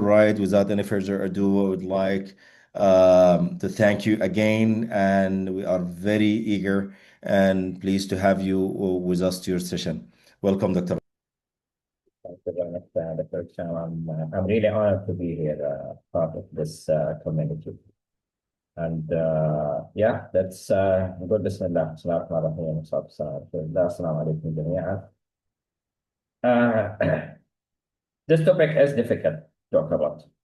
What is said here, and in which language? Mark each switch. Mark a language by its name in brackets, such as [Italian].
[English] Wright, without any further ado, I would like to thank you again, and we are very eager and pleased to have you with us to your session. Welcome, Dr. Thank you very much, Dr. Cham. I'm really honored to be here, part of this community. And yeah, let's [Arabic] نقول بسم الله. بسم الله الرحمن الرحيم والصلاة والسلام على رسول الله. السلام عليكم جميعا. [English] This topic is difficult to talk about.